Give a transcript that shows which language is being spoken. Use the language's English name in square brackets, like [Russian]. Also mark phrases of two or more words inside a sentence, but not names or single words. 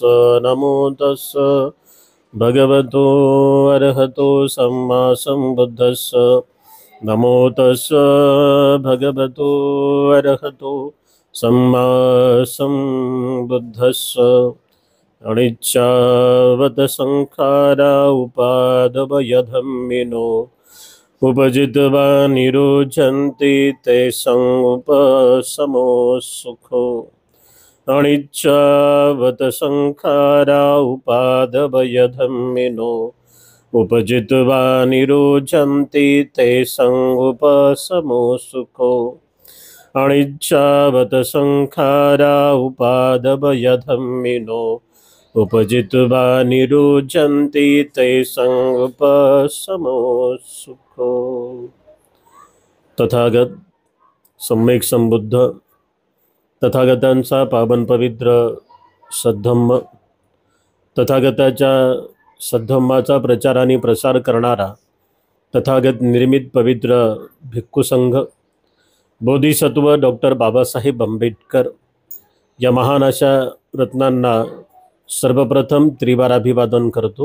[Pali] नमो तस्स भगवतो अरहतो सम्मा सम्बुद्धस्स। नमो तस्स भगवतो अरहतो सम्मा सम्बुद्धस्स। अनिच्चावत संखारा उपादवयधम्मिनो उपजित्वा निरुध्यन्ति तेषां उपशमो सुखो। अनिच्चावत संखारा उपादवयधम्मिनो उपजित्वा निरुध्यन्ति तेषां उपशमो सुखो। अनिच्चावत संखारा उपादवयधम्मिनो उपजित्वा निरुध्यन्ति तेषां उपशमो सुखो। [Marathi] तथागत सम्यक संबुद्ध तथागतांचा पावन पवित्र सद्धम्म, तथागताच्या सद्धम्माचा प्रचार आणि प्रसार करणारा तथागत निर्मित पवित्र भिक्खू संघ, बोधिसत्व डॉक्टर बाबासाहेब आंबेडकर या महान अशा रत्नांना सर्वप्रथम त्रिवार अभिवादन करतो।